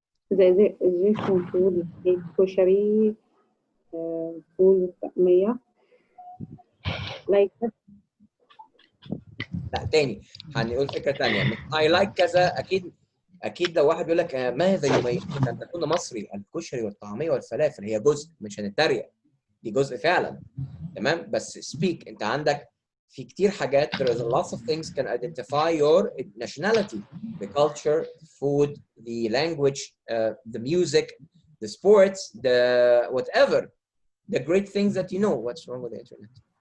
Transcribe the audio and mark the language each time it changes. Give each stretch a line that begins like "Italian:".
English: The Egyptian food is koshery, food مية like that.
Arabic: لا تاني هنقول فكره ثانيه.
English: I like
Arabic: كذا اكيد لو واحد بيقول لك ماذا يميزك ان تكون مصري؟ الكشري والطعميه والفلافل هي جزء، مش هنتريق، دي جزء فعلا. تمام؟ بس speak. انت عندك في كتير حاجات.
English: there is a lot of things can identify your nationality. The culture, the food, the language, the music, the sports, the whatever, the great things that you know. What's wrong with the internet?